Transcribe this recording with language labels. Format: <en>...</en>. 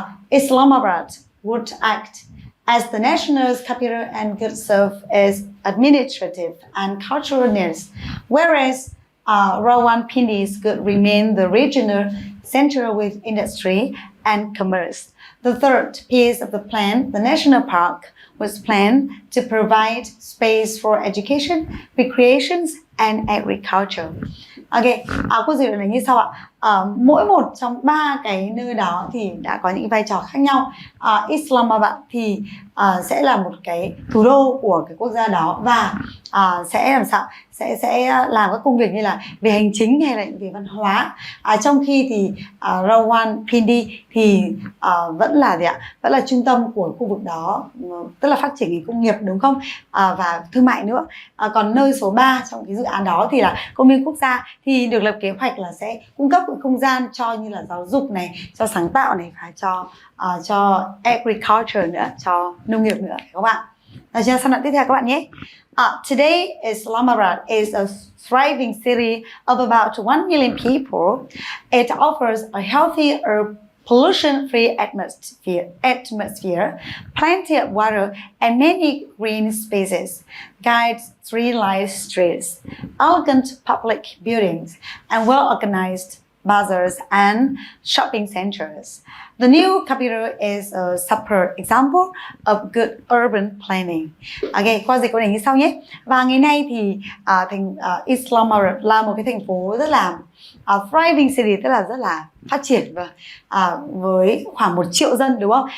<en>Islamabad would act as the national capital and could serve as administrative and cultural needs, whereas Rawalpindi could remain the regional center with industry and commerce. The third piece of the plan, the national park, was planned to provide space for education, recreation, and agriculture.</en> <vi>Ok, câu dịch này như sau ạ. Mỗi một trong ba cái nơi đó thì đã có những vai trò khác nhau. Islamabad thì sẽ là một cái thủ đô của cái quốc gia đó, và sẽ làm sao sẽ làm các công việc như là về hành chính hay là về văn hóa. Trong khi thì Rawalpindi thì vẫn là gì ạ? Vẫn là trung tâm của khu vực đó, tức là phát triển công nghiệp đúng không? Và thương mại nữa. Còn nơi số 3 trong cái dự án đó thì là công viên quốc gia, thì được lập kế hoạch là sẽ cung cấp một không gian cho như là giáo dục này, cho sáng tạo này, và cho agriculture nữa, cho nông nghiệp nữa các bạn. Rồi sang đoạn tiếp theo các bạn nhé.</vi> <en>Today, Islamabad is a thriving city of about 1 million people. It offers a healthier, pollution-free atmosphere, plenty of water, and many green spaces, guides, tree-lined streets, elegant public buildings, and well-organized bazaars and shopping centers. The new capital is a superb example of good urban planning.</en> <vi>Ok, qua dịch câu này như sau nhé. Và ngày nay thì thành Islamabad là một cái thành phố rất là Thriving city tức là rất là phát triển, với khoảng 1 triệu dân, đúng không?</vi>